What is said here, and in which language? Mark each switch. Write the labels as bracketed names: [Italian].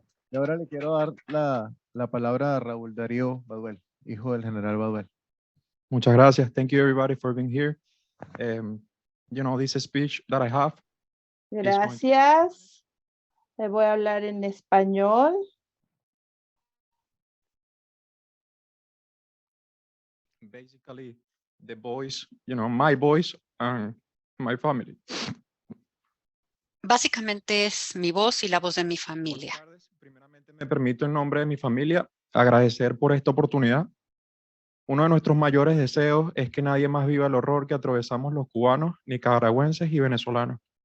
[Spanish] Y ahora le quiero dar la palabra a Raúl Darío Baduel, hijo del general Baduel. Muchas gracias. [English] Thank you everybody for being here. This speech that I have is going to [Spanish] Gracias. Le voy a hablar en español. [English] basically the voice, my voice and my family. [Spanish] Básicamente es mi voz y la voz de mi familia. Buenas tardes. Primeramente me permito en nombre de mi familia agradecer por esta oportunidad. Uno de nuestros mayores deseos es que nadie más viva el horror que atravesamos los cubanos, nicaragüenses y venezolanos.